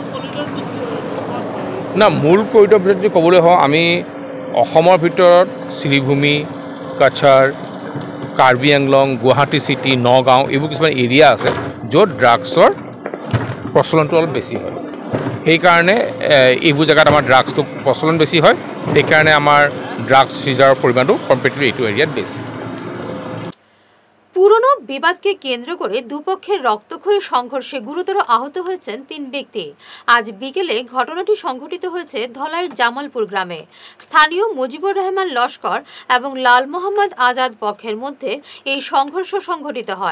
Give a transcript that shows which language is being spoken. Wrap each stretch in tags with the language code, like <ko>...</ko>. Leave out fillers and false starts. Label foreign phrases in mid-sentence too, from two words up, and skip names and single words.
<as>না, মূল কৰিডৰ ভিতৰত যদি ক'বলৈ হয়, আমি অসমৰ ভিতৰত শ্ৰীভূমি, কাছাৰ, কাৰ্বি আংলং, গুৱাহাটী চিটি, নগাঁও এইবোৰ কিছুমান এৰিয়া আছে য'ত ড্ৰাগছৰ প্ৰচলনটো অলপ বেছি হয়। সেইকাৰণে এইবোৰ জেগাত আমাৰ ড্ৰাগছটো প্ৰচলন বেছি হয়, সেইকাৰণে আমাৰ</as> <en>drugs seizure</en> <as>পৰিমাণটো কম্পেৰেটিভলি এইটো এৰিয়াত বেছি।</as> <bn>পুরনো বিবাদকে কেন্দ্র করে দুপক্ষের রক্তক্ষয়ী সংঘর্ষে গুরুতর আহত হয়েছেন 3 ব্যক্তি। আজ বিকেলে ঘটনাটি সংঘটিত হয়েছে ধলাইয়ের জামালপুর গ্রামে। স্থানীয় মুজিবুর রহমান লস্কর এবং লাল মোহাম্মদ আজাদ পক্ষের মধ্যে এই সংঘর্ষ সংঘটিত হয়।</bn>